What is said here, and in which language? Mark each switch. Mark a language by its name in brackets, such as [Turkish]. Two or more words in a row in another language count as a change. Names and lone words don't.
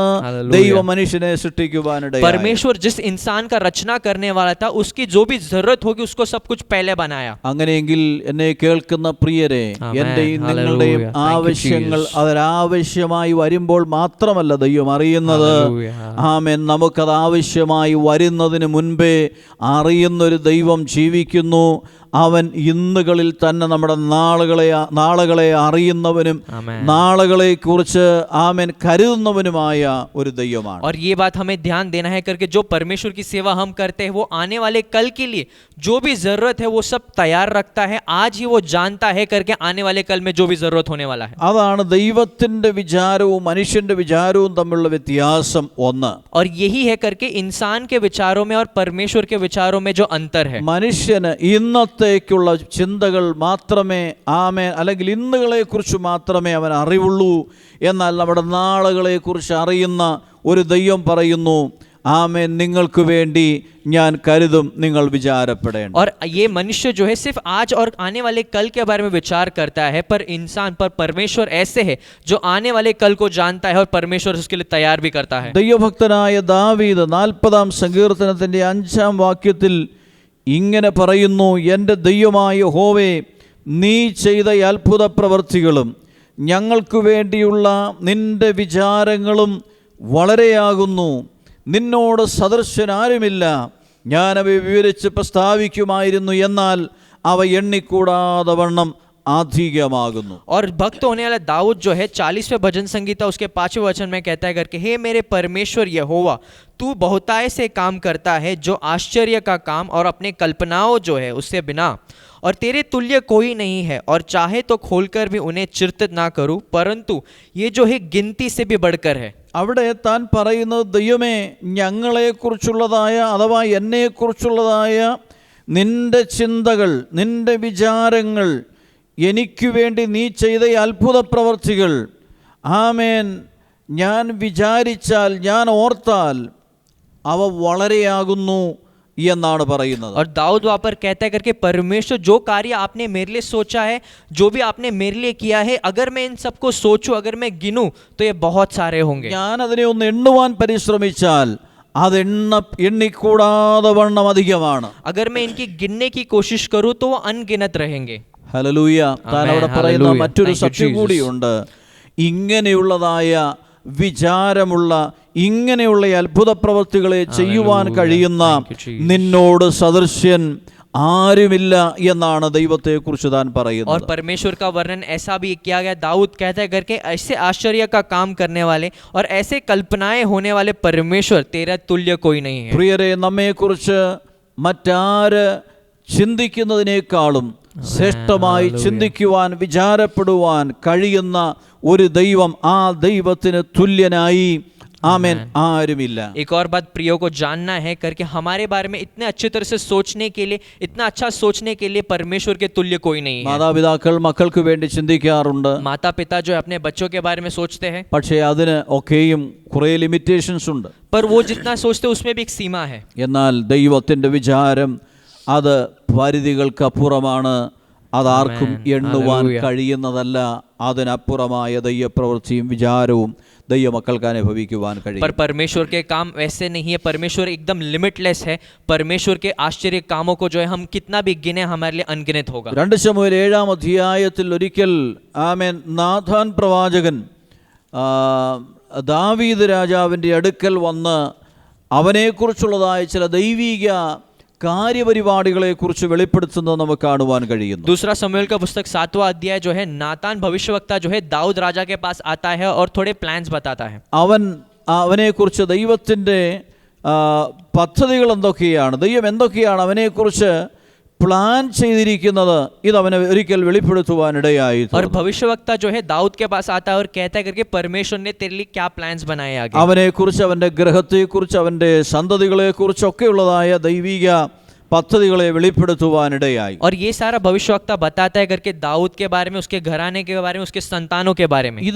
[Malayalam] Hallelujah. ദൈവം മനുഷ്യനെ സൃഷ്ടിക്കുവാനിടയായി. [Hindi] परमेश्वर जिस इंसान का रचना करने वाला था उसकी जो भी जरूरत होगी उसको सब कुछ पहले बनाया [Malayalam] അങ്ങനെയെങ്കിൽ എന്നെ കേൾക്കുന്ന പ്രിയരെ, Amen. എന്റെയും Hallelujah. നിങ്ങളുടെയും [English] Thank you, [Malayalam] ആവശ്യങ്ങൾ Jesus. അതൊരാവശ്യമായി വരുമ്പോൾ മാത്രമല്ല ദൈവം അറിയുന്നത്. Hallelujah. ആമേൻ. നമുക്കത് ആവശ്യമായി വരുന്നതിന് മുൻപേ അറിയുന്നൊരു ദൈവം ജീവിക്കുന്നു. അവൻ ഇന്നുകളിൽ തന്നെ നമ്മുടെ നാളുകളെ അറിയുന്നവനും Amen. നാളുകളെ കുറിച്ച് ആമേൻ കരുതുന്നവനുമായ ഒരു ദൈവമാണ്. [Hindi] और ये बात हमें ध्यान देना है करके जो परमेश्वर की सेवा हम करते हैं वो आने वाले कल के लिए जो भी जरूरत है वो सब तैयार रखता है. आज ही वो जानता है करके आने वाले कल में जो भी जरूरत होने वाला है. [Malayalam] അതാണ് ദൈവത്തിന്റെ വിചാരവും മനുഷ്യന്റെ വിചാരവും തമ്മിലുള്ള വ്യത്യാസം ഒന്ന്. [Hindi] और यही है करके इंसान के विचारों में और परमेश्वर के विचारों में जो अंतर है. [Malayalam] മനുഷ്യന് ഇന്നത്തേക്കുള്ള ചിന്തകൾ മാത്രമേ ആമേൻ അല്ലെങ്കിൽ ഇന്നുകളെ കുറിച്ച് മാത്രമേ അവൻ അറിവുള്ളൂ. എന്നാൽ നമ്മുടെ നാളുകളെ കുറിച്ച് അറിയുന്ന ഒരു ദൈവം പറയുന്നു, ആമേൻ, നിങ്ങൾക്ക് വേണ്ടി ഞാൻ കരുതും, നിങ്ങൾ വിചാരപ്പെടേണ്ട. [Hindi] और ये मनुष्य जो है सिर्फ आज और आने वाले कल के बारे में विचार करता है, पर इंसान पर परमेश्वर ऐसे है जो आने वाले कल को जानता है और परमेश्वर उसके लिए तैयार भी करता है. [Malayalam] ദൈവഭക്തനായ ദാവീദ് 40-ാം സങ്കീർത്തനത്തിന്റെ 5-ാം വാക്യത്തിൽ ഇങ്ങനെ പറയുന്നു, എൻ്റെ ദൈവമായ യഹോവേ, നീ ചെയ്ത അത്ഭുത പ്രവൃത്തികളും ഞങ്ങൾക്ക് വേണ്ടിയുള്ള നിന്റെ വിചാരങ്ങളും വളരെയാകുന്നു. നിന്നോട് സദൃശനാരുമില്ല. ഞാനവയെ വിവരിച്ച് പ്രസ്താവിക്കുമായിരുന്നു, എന്നാൽ അവ എണ്ണിക്കൂടാതെ വണ്ണം अधिकमागुनु. [Hindi] और भक्त होने वाला दाऊद जो है 40वें भजन संगीता उसके 5वें वचन में कहता है करके, हे मेरे परमेश्वर यहोवा, तू बहुताय से काम करता है, जो आश्चर्य का काम और अपने कल्पनाओं जो है उससे बिना, और तेरे तुल्य कोई नहीं है, और चाहे तो खोलकर भी उन्हें चिंतित ना करूं, परंतु ये जो है गिनती से भी बढ़कर है. [Malayalam] അവിടെ താൻ പറയുന്നത്, ദൈവമേ, ഞങ്ങളെക്കുറിച്ചുള്ളതായ അഥവാ എന്നെക്കുറിച്ചുള്ളതായ നിന്റെ ചിന്തകൾ, നിന്റെ വിചാരങ്ങൾ, എനിക്ക് വേണ്ടി നീ ചെയ്ത അത്ഭുത പ്രവർത്തികൾ, ആമേൻ, ഞാൻ വിചാരിച്ചാൽ, ഞാൻ ഓർത്താൽ അവ വളരെയാകുന്നു എന്നാണ് പറയുന്നത്. [Hindi] और दाऊद वहाँ पर कहता है करके, परमेश्वर जो कार्य आपने मेरे लिए सोचा है, जो भी आपने मेरे लिए किया है, अगर मैं इन सबको सोचूं, अगर मैं गिनूं, तो ये बहुत सारे होंगे. [Malayalam] ഞാൻ അതിനെ ഒന്ന് എണ്ണുവാൻ പരിശ്രമിച്ചാൽ അത് എണ്ണിക്കൂടാതെ വണ്ണം അധികമാണ്. [Hindi] अगर मैं इनकी गिनने की कोशिश करूं तो वो अनगिनत रहेंगे. [Malayalam] ഹല്ലേലൂയ. താൻ അവിടെ പറയുന്ന Hallelujah. മറ്റൊരു [English] Thank you, [Malayalam] സത്യം Jesus. കൂടിയുണ്ട്. ഇങ്ങനെയുള്ളതായ വിചാരമുള്ള, ഇങ്ങനെയുള്ള അത്ഭുത പ്രവൃത്തികളെ ചെയ്യുവാൻ Hallelujah. കഴിയുന്ന [English] Thank you, Jesus. [Malayalam] നിന്നോട് സദൃശ്യൻ ആരുമില്ല എന്നാണ് ദൈവത്തെക്കുറിച്ച് താൻ और പറയുന്നത്. [Hindi] परमेश्वर का वर्णन ऐसा भी किया गया, दाऊद कहता है करके, ऐसे आश्चर्य का काम करने वाले और ऐसे कल्पनाएं होने वाले परमेश्वर, तेरा तुल्य कोई नहीं है. [Malayalam] പ്രിയരെ, നമ്മെക്കുറിച്ച് മറ്റാര് ചിന്തിക്കുന്നതിനേക്കാളും ശ്രേഷ്ഠമായി ചിന്തിക്കുവാൻ, വിചാരപ്പെടുവാൻ കഴിയുന്ന ഒരു ദൈവം, ആ ദൈവത്തിന് തുല്യനായി ആമേൻ ആരുമില്ല. [Hindi] एक और बात प्रियो को जानना है करके, हमारे बारे में इतने अच्छी तरह से सोचने के लिए, इतना अच्छा सोचने के लिए परमेश्वर के तुल्य कोई नहीं है. [Malayalam] മാതാപിതാക്കൾ മക്കൾക്ക് വേണ്ടി ചിന്തിക്കാറുണ്ട്. [Hindi] माता पिता जो है अपने बच्चों के बारे में सोचते हैं, [Malayalam] പക്ഷേ അതിന് ഒക്കെയും കുറേ ലിമിറ്റേഷൻസ് ഉണ്ട്. [Hindi] पर वो जितना सोचते हैं उसमें भी एक सीमा है. [Malayalam] എന്നാൽ ദൈവത്തിൻ്റെ വിചാരം അത് പരിധികൾക്കപ്പുറമാണ്. അതാർക്കും എണ്ണുവാൻ കഴിയുന്നതല്ല. അതിനപ്പുറമായ ദൈവപ്രവൃത്തിയും വിചാരവും ദൈവമക്കൾക്ക് അനുഭവിക്കുവാൻ കഴിയും. [Hindi] पर परमेश्वर के काम वैसे नहीं है. परमेश्वर एकदम लिमिटलेस है. परमेश्वर के आश्चर्य कामों को जो है हम कितना भी गिने, हमारे लिए अनगिनत होगा. [Malayalam] 2 ശമൂവേൽ 7-ാം അധ്യായത്തിൽ ഒരിക്കൽ ആമേൻ നാഥാൻ പ്രവാചകൻ ദാവീദ് രാജാവിൻ്റെ അടുക്കൽ വന്ന് അവനെക്കുറിച്ചുള്ളതായ ചില ദൈവിക കാര്യപരിപാടികളെ കുറിച്ച് വെളിപ്പെടുത്തുന്നത് നമുക്ക് കാണുവാൻ കഴിയുന്നു. [Hindi] दूसरा शमूएल का पुस्तक 7वां अध्याय जो है, नातान भविष्यवक्ता जो है दाऊद राजा के पास आता है और थोड़े प्लान्स बताता है. [Malayalam] അവനെക്കുറിച്ച് ദൈവത്തിൻ്റെ പദ്ധതികൾ എന്തൊക്കെയാണ്, ദൈവം എന്തൊക്കെയാണ് അവനെക്കുറിച്ച് പ്ലാൻ ചെയ്തിരിക്കുന്നത്, ഇത് അവനെ ഒരിക്കൽ വെളിപ്പെടുത്തുവാനിടയായി. [Hindi] और भविष्यवक्ता जो है दाऊद के पास आता है और कहता है करके, परमेश्वर ने तेरे लिए क्या प्लान्स बनाए आगे. [Malayalam] അവനെക്കുറിച്ച്, അവൻ്റെ ഗ്രഹത്തെക്കുറിച്ച്, അവൻ്റെ സന്തതികളെക്കുറിച്ചൊക്കെയുള്ളതായ ദൈവിക പദ്ധതികളെ വെളിപ്പെടുത്തുവാനിടയായി. [Hindi] और ये सारा भविष्यवक्ता बताता है करके दाऊद के बारे में, उसके घराने के बारे में, उसके संतानों के बारे में.